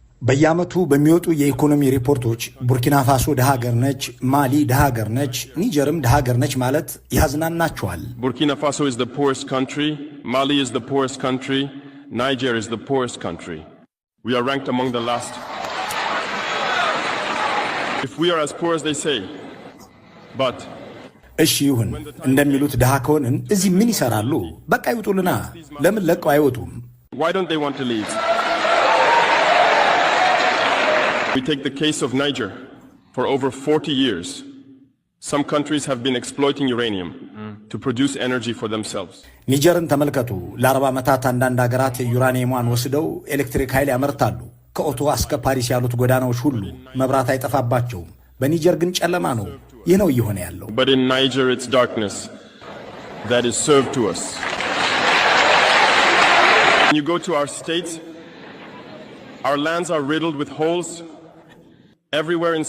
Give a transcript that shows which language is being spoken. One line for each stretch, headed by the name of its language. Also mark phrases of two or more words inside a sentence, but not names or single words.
Amharic: በየዓመቱ በሚወጡ የኢኮኖሚ ሪፖርቶች ቡርኪና ፋሶ ደሃ ሀገር ነች፣ ማሊ ደሃ ሀገር ነች፣ ኒጀርም ደሃ ሀገር ነች ማለት ያዝናናቸዋል።
English: ቡርኪና ፋሶ is the poorest country, Mali is the poorest country, Niger is the poorest country. We are ranked among the last. If we are as poor as they say, but
Amharic: እሺ ይሁን እንደሚሉት ደሃ ከሆንን እዚህ ምን ይሰራሉ? በቃ ይውጡልና። ለምን ለቀው አይወጡም?
English: Why don't they want to leave? We take the case of Niger. For over 40 years, some countries have been exploiting uranium to produce energy for themselves.
Amharic: ኒጀርን ተመልከቱ። ለ40 ዓመታት አንዳንድ ሀገራት ዩራኒየሟን ወስደው ኤሌክትሪክ ኃይል ያመርታሉ። ከኦቶዋ እስከ ፓሪስ ያሉት ጎዳናዎች ሁሉ መብራት አይጠፋባቸውም። በኒጀር ግን ጨለማ ነው። ይህ ነው እየሆነ ያለው።
English: But in Niger it's darkness that is served to us. When you go to our states, our lands are riddled with holes everywhere in